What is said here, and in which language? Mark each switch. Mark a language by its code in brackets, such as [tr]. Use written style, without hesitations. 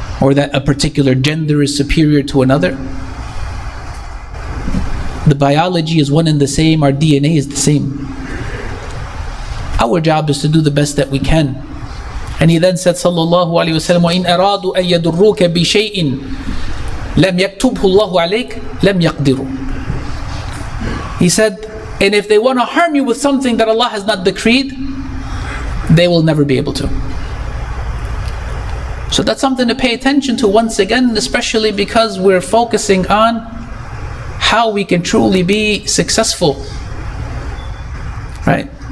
[en] or that a particular gender is superior to another. The biology is one and the same, our DNA is the same. Our job is to do the best that we can. And he then said, [ar] sallallahu alayhi wa sallam, وَإِنْ أَرَادُوا أَن يَضُرُّوكَ بِشَيْءٍ لَمْ يَكْتُبْهُ اللَّهُ عَلَيْكَ لَمْ يَقْدِرُوا. [en] He said, and if they want to harm you with something that Allah has not decreed, they will never be able to. So that's something to pay attention to once again, especially because we're focusing on how we can truly be successful. Right?